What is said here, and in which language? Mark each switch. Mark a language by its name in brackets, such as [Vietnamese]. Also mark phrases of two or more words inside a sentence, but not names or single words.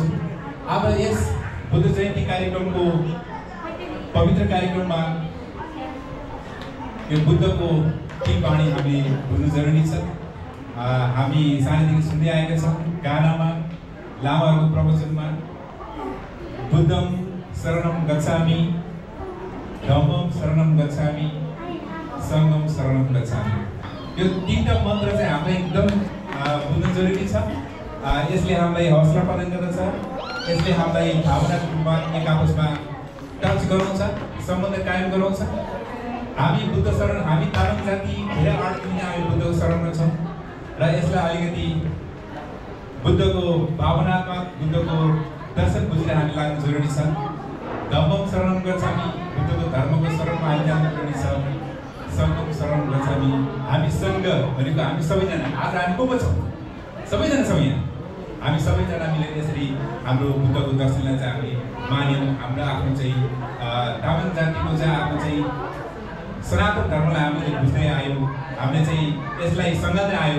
[Nepali] अब यस बुद्ध जयन्ती कार्यक्रमको पवित्र कार्यक्रममा यो बुद्धको ती बाणी हामीले बुझ्नु जरुरी छ। हामी सानैदेखि सुन्दै आएका छौँ गानामा, लामाहरूको प्रवचनमा, [Pali] बुद्धम शरणम गच्छामि, धम्मम शरणम गच्छामि, सङ्घम शरणम गच्छामि। [Nepali] यो तीनटा मन्त्र चाहिँ हामीलाई एकदम बुझ्नु जरुरी छ। यसले हामीलाई हौसला प्रदान गर्दछ, यसले हामीलाई भावनात्मक रूपमा एक आपसमा टच गराउँछ, सम्बन्ध कायम गराउँछ। हामी बुद्ध शरण, हामी तामाङ जाति धेरै अड्किने हामी बुद्धको शरणमा छौँ र यसलाई अलिकति बुद्धको भावनात्मक, बुद्धको दर्शन बुझेर हामी लाग्नु जरुरी छ। [Pali] धम्मम शरणम गच्छामि, [Nepali] बुद्धको धर्मको शरणमा हामी जानु जरुरी छ। [Pali] सङ्घम शरणम गच्छामि, [Nepali] हामी सङ्घ भनेको हामी सबैजना, आज हामी को छौँ? सबैजना छौँ यहाँ। हामी सबैजना मिलेर यसरी हाम्रो बुद्धको दर्शनलाई चाहिँ हामी मान्यौँ। हाम्रो आफ्नो चाहिँ तामाङ जातिको चाहिँ आफ्नो चाहिँ सनातन धर्मलाई हामीले बुझ्दै आयौँ, हामीले चाहिँ यसलाई सँगै आयौँ।